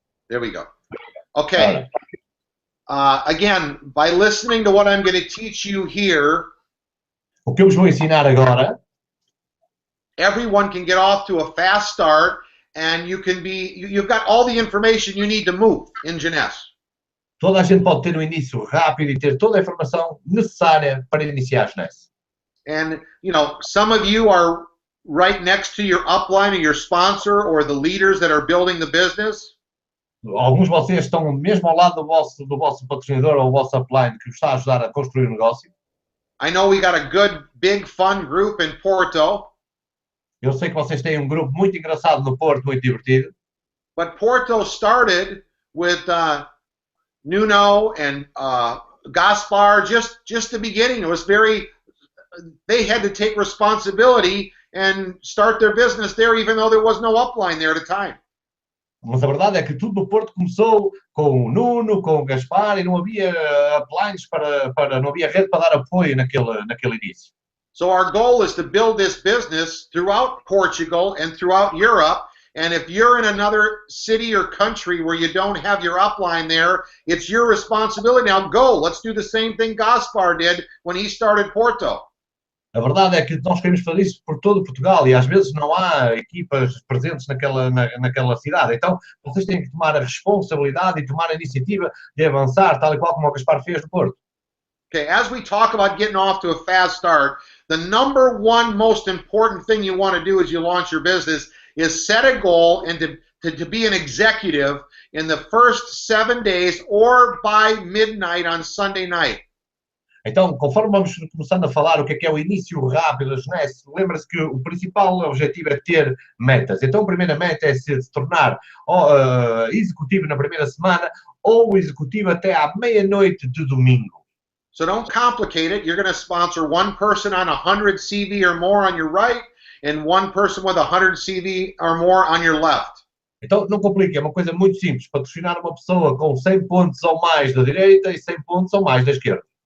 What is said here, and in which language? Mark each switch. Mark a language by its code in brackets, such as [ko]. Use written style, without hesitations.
[en] There we go. Okay. Again, by listening to what I'm going to teach you here, [pt] o que eu vos vou ensinar agora, [en] everyone can get off to a fast start, and you've got all the information you need to move in JEUNESSE. [pt] Toda a gente pode ter um início rápido e ter toda a informação necessária para iniciar JEUNESSE. [en] And, some of you are right next to your upline or your sponsor or the leaders that are building the business. [pt] Alguns de vocês estão mesmo ao lado do vosso patrocinador ou do vosso upline que vos está a ajudar a construir o negócio. [en] I know we got a good, big, fun group in Porto. [pt] Eu sei que vocês têm um grupo muito engraçado no Porto, muito divertido. [en] But Porto started with Nuno and Gaspar, just the beginning. It was they had to take responsibility and start their business there, even though there was no upline there at the time. [pt] Mas a verdade é que tudo no Porto começou com o Nuno, com o Gaspar, e não havia uplines não havia rede para dar apoio naquele início. [en] So our goal is to build this business throughout Portugal and throughout Europe. And if you're in another city or country where you don't have your upline there, it's your responsibility. Now go. Let's do the same thing Gaspar did when he started Porto. [pt] A verdade é que nós queremos fazer isso por todo Portugal e às vezes não há equipas presentes naquela cidade. Então, vocês têm que tomar a responsabilidade e tomar a iniciativa de avançar, tal e qual como o Gaspar fez no Porto. [en] Okay, as we talk about getting off to a fast start, the number one most important thing you want to do as you launch your business is set a goal and to be an executive in the first 7 days or by midnight on Sunday night. [pt] Então, conforme vamos começando a falar o que é o início rápido da JEUNESSE, lembra-se que o principal objetivo é ter metas. Então, a primeira meta é se tornar executivo na primeira semana ou executivo até à meia-noite de domingo. [en] So don't complicate it. You're going to sponsor one person on 100 CV or more on your right and one person with 100 CV or more on your left. [pt] Então, não complique, é uma coisa muito simples. Patrocinar uma pessoa com 100 pontos ou mais da direita e 100 pontos ou mais da esquerda.